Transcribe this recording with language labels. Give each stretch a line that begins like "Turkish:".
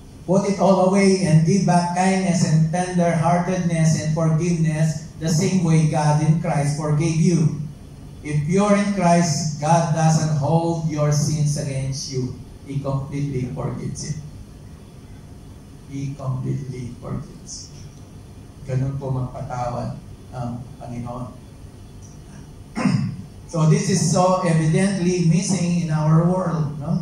English: Put it all away and give back kindness and tender-heartedness and forgiveness the same way God in Christ forgave you. If you're in Christ, God doesn't hold your sins against you. He completely forgives it. He completely forgives.
Filipino: Ganun po magpatawad ang Panginoon.
English: So this is so evidently missing in our world, no?